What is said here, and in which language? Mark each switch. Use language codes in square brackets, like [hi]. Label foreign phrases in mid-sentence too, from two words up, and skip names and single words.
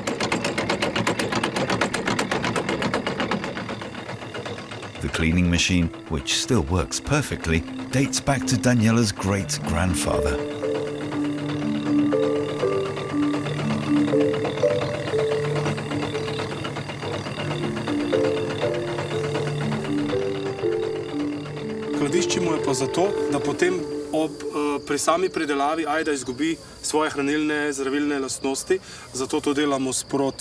[en] The cleaning machine, which still works perfectly, dates back to Daniela's great-grandfather. [sl] Skladiščimo je pa zato, da potem pri sami predelavi Ajda izgubi svoje hranilne zdravilne lastnosti, zato to delamo sproti.